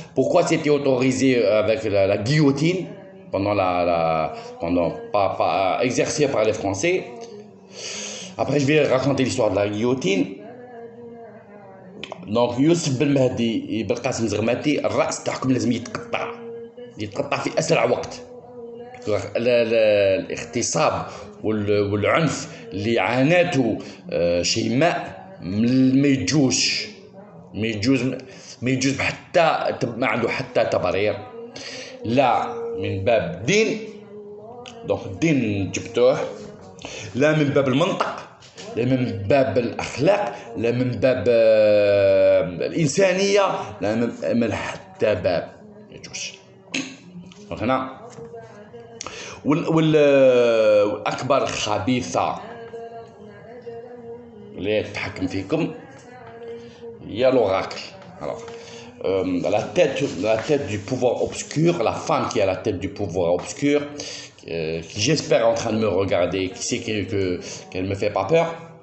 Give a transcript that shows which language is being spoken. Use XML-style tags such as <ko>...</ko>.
<fr>Pourquoi c'était autorisé avec la guillotine pas exercé par les Français. Après je vais raconter l'histoire de la guillotine. Donc Youssef Ben Mahdi et Belkacem Zermati</fr> <ar>الرأس تاعكم لازم يتقطع في أسرع وقت. الاغتصاب والعنف اللي عانته شيماء ما يجوز حتى ما عنده حتى تبرير لا من باب الدين دونك الدين جبتوه لا من باب المنطق لا من باب الأخلاق لا من باب الإنسانية لا من حتى باب يجوز هنا والأكبر خبيثة اللي تتحكم فيكم هي l'oracle.</ar> <fr>Alors, la tête du pouvoir obscur, la femme qui a la tête du pouvoir obscur, qui j'espère est en train de me regarder, qui sait qu'elle me fait pas peur.</fr>